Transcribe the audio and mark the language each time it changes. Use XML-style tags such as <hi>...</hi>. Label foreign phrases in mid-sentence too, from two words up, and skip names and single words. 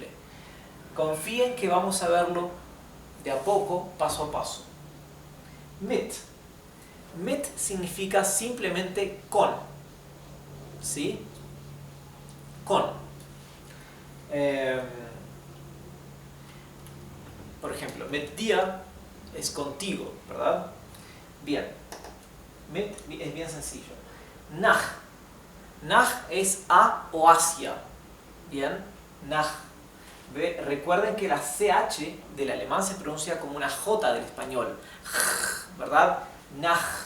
<es>Confíen que vamos a verlo de a poco, paso a paso. Mit. Mit significa simplemente con. ¿Sí? Con. Por ejemplo,</es> <de>mit dir</de> <es>es contigo, ¿verdad? Bien. Mit es bien sencillo. Nach. Nach es a o hacia. Bien. Nach. Recuerden que la CH del alemán se pronuncia como una J del español.</es>